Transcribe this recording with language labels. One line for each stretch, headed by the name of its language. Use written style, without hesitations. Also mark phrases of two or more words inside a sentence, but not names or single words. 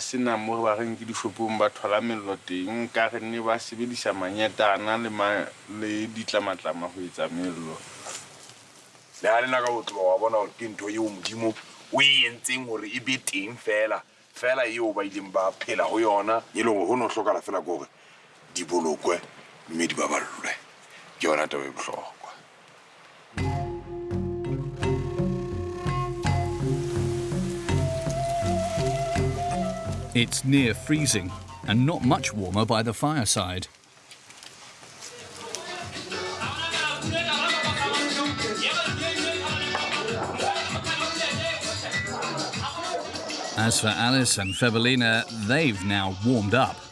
Southern Sotho: sena mo ba reng ke dishopong ba thola mello teng ka re ne ba sebedisa manyetana le ditlamatlama go etsa mello le ha lena ka o tloba wa bona gore ke ntho eo modimo o e entseng gore e be teng fela eo ba ileng ba phela go yona e leng go no hlokala fela gore di bolokwe mme di baballwe ke yona taba e bohlokwa.
English: It's near freezing and not much warmer by the fireside. As for Alice and Fébellina, they've now warmed up.